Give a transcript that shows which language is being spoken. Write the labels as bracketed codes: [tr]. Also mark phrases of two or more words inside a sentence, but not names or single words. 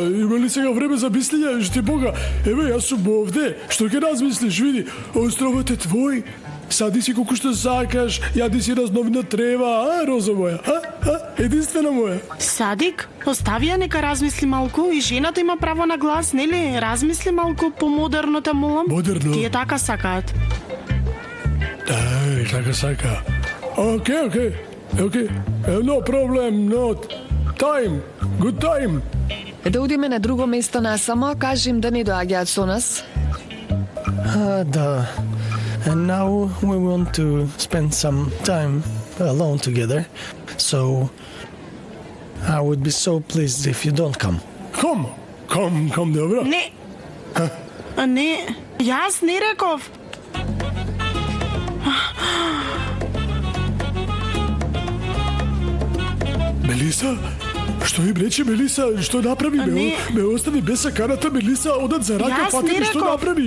[mk] Има ли сега време за мислење? Шти Бога, еве, јас сум овде, што ќе размислиш, види, островот е твој, сади си колку што сакаш, јади си разновина трева, а, Роза моја, а? Единствена моја. Садик, остави ја нека размисли малку и жената има право на глас, нели? Размисли малку помодерно, те молам. Модерно? Тие така сакаат. Така сака. Окей. [en] No problem, no time. Good time. [mk] Да одиме на друго место насамо, кажи им да не доаѓаат со нас. Да. [en] And now we want to spend some time alone together. So I would be so pleased if you don't come. Come, [mk] добро. Не. Не, јас не реков. Мелиса? Што им рече Мелиса? Што направи? Ме остави без саканата, Мелиса, одат за рака, пати што направи?